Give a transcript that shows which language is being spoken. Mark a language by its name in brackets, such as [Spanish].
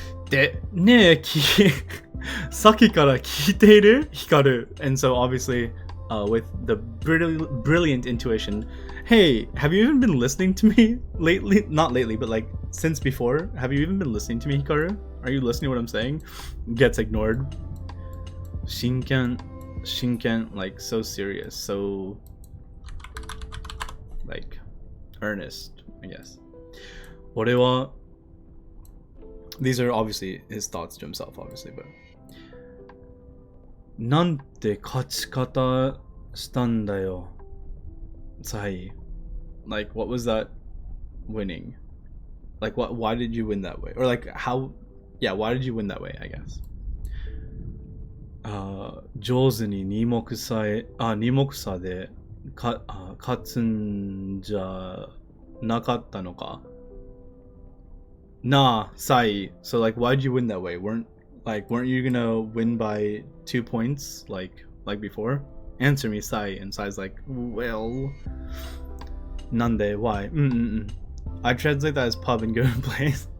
[Japanese] で、ねえ、さっきから聞いている? Hikaru. [English] And so obviously, with the brilliant intuition, hey, have you even been listening to me lately? Not lately, but like since before. Have you even been listening to me, Hikaru? Are you listening to what I'm saying? Gets ignored. Shinken, like so serious, so like earnest, I guess. [Japanese] 俺は [English] These are obviously his thoughts to himself, obviously, but [Japanese] なんて勝ち方したんだよ, [English] Sai. Like, what was that winning? Like, why did you win that way? Or like, how, yeah, why did you win that way, I guess. [Japanese] 上手に二目差で勝つんじゃなかったのか? Nah, Sai. [English] So like, why'd you win that way? Weren't you gonna win by 2 points like before? Answer me, Sai. And Sai's like, well, [Japanese] nande, [English] why? I translate that as pub and go and play.